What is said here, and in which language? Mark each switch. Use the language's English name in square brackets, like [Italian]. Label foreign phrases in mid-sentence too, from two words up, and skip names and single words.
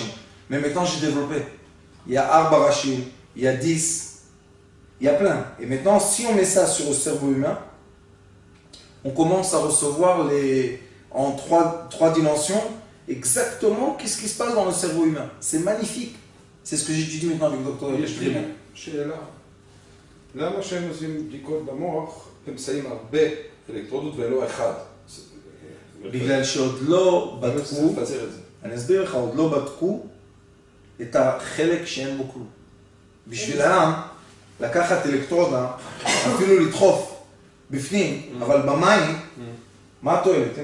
[French] Mais maintenant, j'ai développé. Il y a [Hebrew] ארבע רחים, [French] il y a 10, il y a plein. Et maintenant, si on met ça sur le cerveau humain, on commence à recevoir en trois dimensions exactement qu'est-ce qui se passe dans le cerveau humain. C'est magnifique. C'est ce que j'étudie maintenant avec le docteur. [Hebrew] יש לי שאלה. למה שהם עושים בדיקות במוח, הם שמים הרבה אלקטרודות ולא אחד? בגלל שעוד לא צריך בדקו, לפצל את זה. אני אסביר לך, עוד לא בדקו את החלק שאין בו כלום. בשבילם, לקחת אלקטרודה, אפילו לדחוף בפנים, אבל במים, מה התועלת?